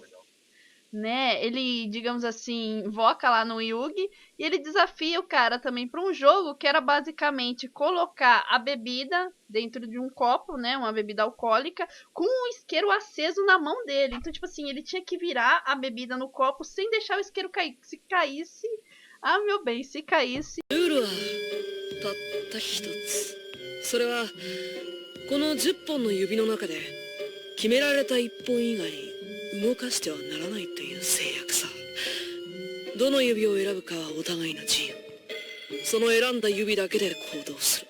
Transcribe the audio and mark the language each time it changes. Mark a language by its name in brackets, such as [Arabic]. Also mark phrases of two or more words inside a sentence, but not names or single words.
[Portuguese] né, ele, digamos assim, invoca lá no Yugi e ele desafia o cara também para um jogo que era basicamente colocar a bebida dentro de um copo, né, uma bebida alcoólica, com um isqueiro aceso na mão dele. Então, tipo assim, ele tinha que virar a bebida no copo sem deixar o isqueiro cair. Se caísse, ah, meu bem, se caísse, [Japanese] ルールはたった一つ。それはこの10本の指の中で決められた1本以外動かしてはならないという制約さ。どの指を選ぶかはお互いの自由。その選んだ指だけで行動する。